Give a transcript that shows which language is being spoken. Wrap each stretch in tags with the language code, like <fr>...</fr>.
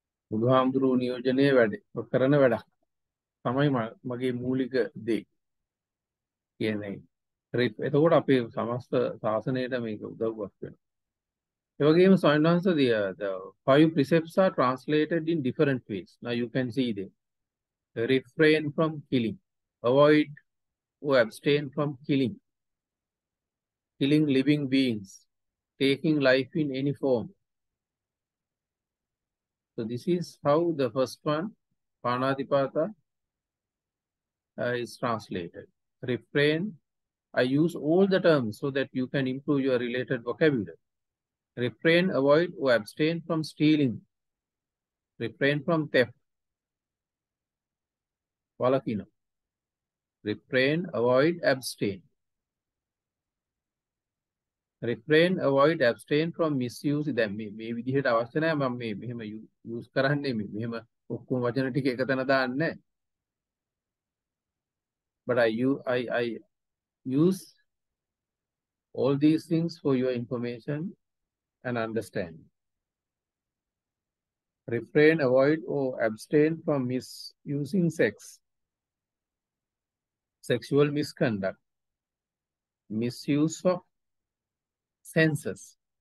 <si>බුදුහාමුදුරුවෝ නියෝජනය වැඩ කරන වැඩක් තමයි මගේ මූලික දේ කියන්නේ. එතකොට අපේ සමස්ත ශාසනයට මේක උදව්වක් වෙනවා. ඒ වගේම සයන්වංශ</si> <en>the 5 precepts are translated in different ways. Now you can see them. Refrain from killing, avoid or abstain from killing, killing living beings, taking life in any form. So this is how the first one, Panadipata, is translated. Refrain, I use all the terms so that you can improve your related vocabulary. Refrain, avoid or abstain from stealing. Refrain from theft. Valakina. Refrain, avoid, abstain. Refrain, avoid, abstain from misuse. That may</en> <si>විදිහට අවශ්‍ය නැහැ මම මේ මෙහෙම use කරන්නේ මෙහෙම ඔක්කොම වචන ටික එකතැන දාන්නේ.</si> <en>But I use all these things for your information and understanding. Refrain, avoid or abstain from misusing sex, sexual misconduct, misuse of senses.</en>